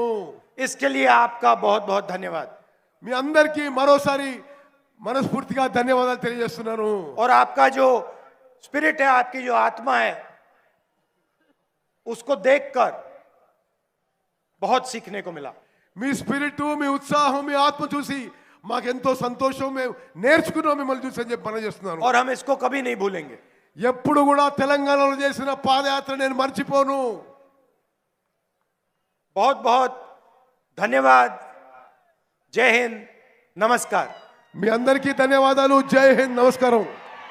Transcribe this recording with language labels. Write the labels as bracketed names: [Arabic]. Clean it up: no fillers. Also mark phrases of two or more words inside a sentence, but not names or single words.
[Hindi] इसके लिए आपका बहुत बहुत धन्यवाद. [Telugu] మీ అందరికీ మరోసారి మనస్ఫూర్తిగా ధన్యవాదాలు తెలియజేస్తున్నాను. [Hindi] और आपका जो स्पिरिट है, आपकी जो आत्मा है, उसको देखकर बहुत सीखने को मिला. [Telugu] మీ స్పిరిట్, మీ ఉత్సాహం, మీ ఆత్మ చూసి మాకెంతో సంతోషం. మేము నేర్చుకున్నాం మిమ్మల్ని చూసి అని చెప్పి మనం చేస్తున్నాను. [Hindi] और हम इसको कभी नहीं भूलेंगे. [Telugu] ఎప్పుడు కూడా తెలంగాణలో చేసిన పాదయాత్ర నేను మర్చిపోను. [Hindi] बहुत बहुत धन्यवाद. जय हिंद, नमस्कार. [Telugu] మీ అందరికీ ధన్యవాదాలు. జై హింద్, నమస్కారం.